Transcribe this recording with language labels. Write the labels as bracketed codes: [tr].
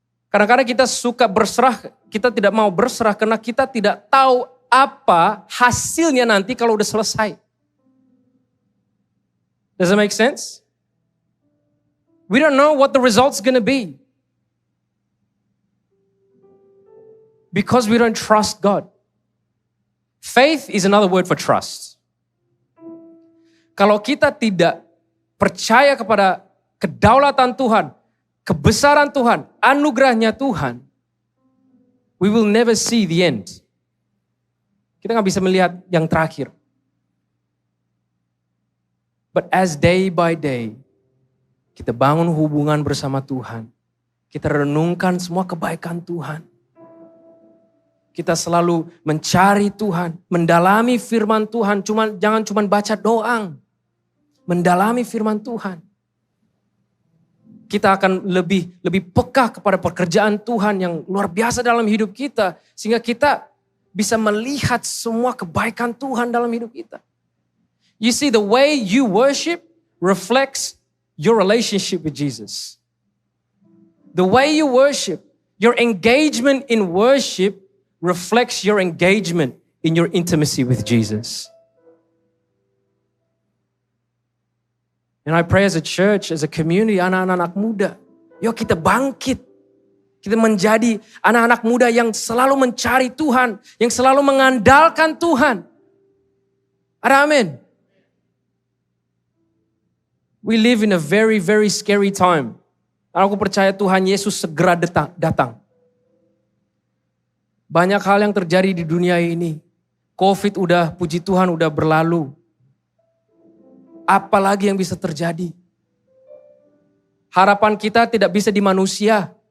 [id] Kadang-kadang kita suka berserah, kita tidak mau berserah karena kita tidak tahu apa hasilnya nanti kalau udah selesai. [en] Does it make sense? We don't know what the result's gonna be. Because we don't trust God. Faith is another word for trust. [id] Kalau kita tidak percaya kepada kedaulatan Tuhan, kebesaran Tuhan, anugerahnya Tuhan, [en] we will never see the end. [id] Kita gak bisa melihat yang terakhir. [en] But as day by day, [id] kita bangun hubungan bersama Tuhan, kita renungkan semua kebaikan Tuhan. Kita selalu mencari Tuhan, mendalami firman Tuhan, jangan cuma baca doang. Mendalami firman Tuhan. Kita akan lebih peka kepada pekerjaan Tuhan yang luar biasa dalam hidup kita. Sehingga kita bisa melihat semua kebaikan Tuhan dalam hidup kita. [en] You see, the way you worship reflects your relationship with Jesus. The way you worship, your engagement in worship reflects your engagement in your intimacy with Jesus. And I pray as a church, as a community, [id] anak-anak muda, yuk kita bangkit. Kita menjadi anak-anak muda yang selalu mencari Tuhan, yang selalu mengandalkan Tuhan. Ada amin. [en] We live in a very, very scary time. [id] Aku percaya Tuhan Yesus segera datang. Banyak hal yang terjadi di dunia ini. COVID puji Tuhan udah berlalu. Apalagi yang bisa terjadi? Harapan kita tidak bisa di manusia.